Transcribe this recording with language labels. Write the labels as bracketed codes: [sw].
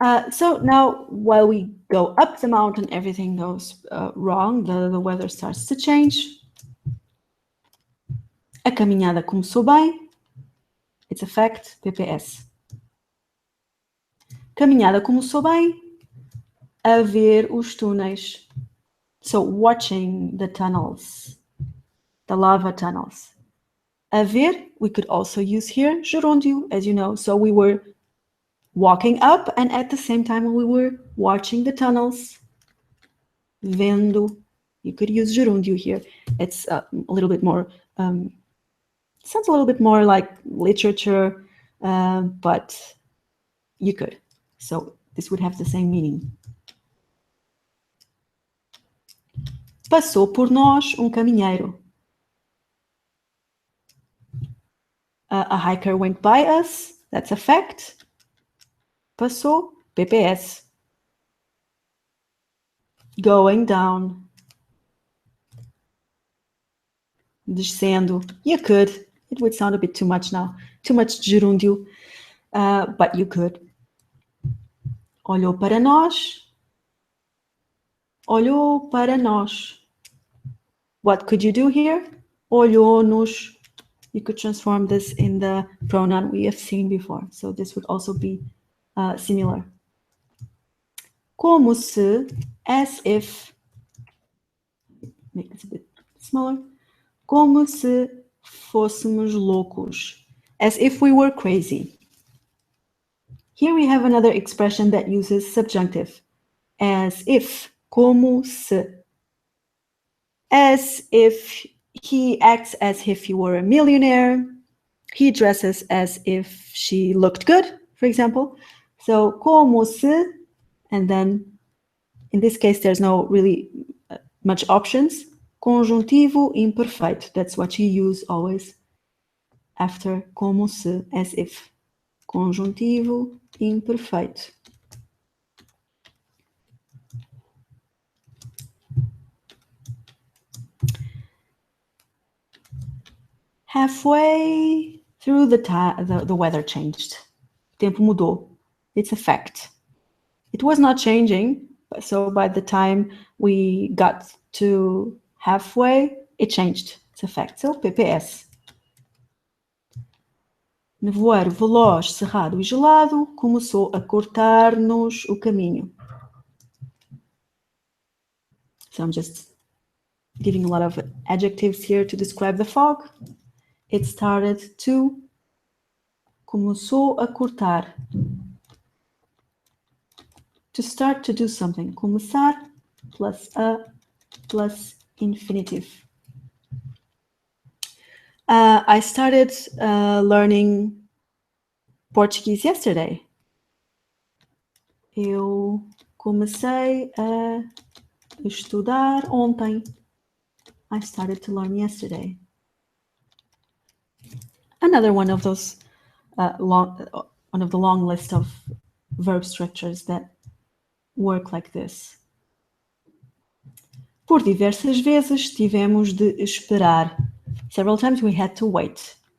[en] So now, while we go up the mountain, everything goes wrong. The weather starts to change. [pt] A caminhada começou bem. [en] It's a fact, PPS. [pt] Caminhada começou bem. A ver os túneis. [en] So, watching the tunnels. The lava tunnels. [pt] A ver, [en] we could also use here gerúndio, as you know. So we were walking up and at the same time we were watching the tunnels. Vendo. You could use gerúndio here. It's a little bit more, sounds a little bit more like literature, but you could. So this would have the same meaning. [pt] Passou por nós caminheiro. [en] A hiker went by us. That's a fact. Passou, PPS. Going down. Descendo. You could. It would sound a bit too much now. Too much gerúndio. But you could. [pt] Olhou para nós. Olhou para nós. [en] What could you do here? [pt] Olhou-nos. [en] You could transform this in the pronoun we have seen before. So this would also be similar. [pt] Como se, [en] as if, make this a bit smaller. [pt] Como se fôssemos loucos. [en] As if we were crazy. Here we have another expression that uses subjunctive. As if, como se. As if he acts as if he were a millionaire. He dresses as if she looked good, for example. So, como se, and then, in this case, there's no really much options. [pt] Conjuntivo imperfeito. [en] That's what you use always after como se, as if. [pt] Conjuntivo imperfeito. [en] Halfway through the weather changed. [pt] Tempo mudou. [en] It's a fact. It was not changing, so by the time we got to halfway, it changed. It's a fact. So, PPS. [pt] Nevoeiro veloz, cerrado e gelado começou a cortar-nos o caminho. [en] So I'm just giving a lot of adjectives here to describe the fog. It started to. [pt] Começou a cortar. [en] To start to do something. Começar plus a plus infinitive. I started learning Portuguese yesterday. [pt] Eu comecei a estudar ontem. [en] I started to learn yesterday. Another one of those one of the long list of verb structures that work like this. [pt] Por diversas vezes tivemos de esperar. [en] Several times we had to wait.